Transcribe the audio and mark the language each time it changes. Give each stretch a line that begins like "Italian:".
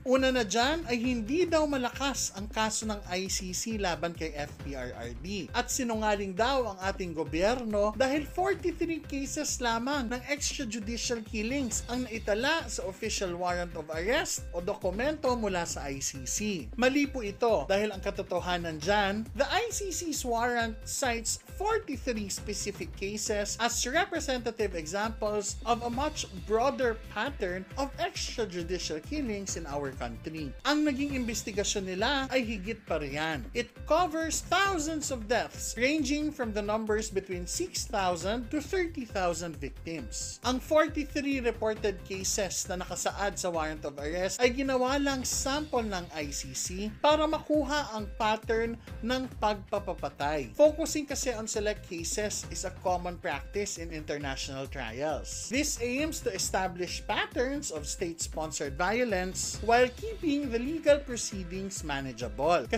Filipino: Una na dyan ay hindi daw malakas ang kaso ng ICC laban kay FPRRD at sinungaling daw ang ating gobyerno dahil 43 cases lamang ng extrajudicial killings ang naitala sa
English: official warrant of arrest
Filipino: o dokumento mula sa ICC. Mali po ito dahil ang katotohanan dyan,
English: the ICC's warrant cites 43 specific cases as representative examples of a much broader pattern of extrajudicial killings in our country.
Filipino: Ang naging investigasyon nila ay higit pa riyan.
English: It covers thousands of deaths ranging from the numbers between 6,000 to 30,000 victims.
Filipino: Ang 43
English: reported cases
Filipino: na nakasaad sa warrant of arrest ay ginawa lang sample ng ICC para makuha ang pattern ng pagpapapatay.
English: Focusing kasi on select cases is a common practice in international trials. This aims to establish patterns of state-sponsored violence while keeping the legal proceedings manageable.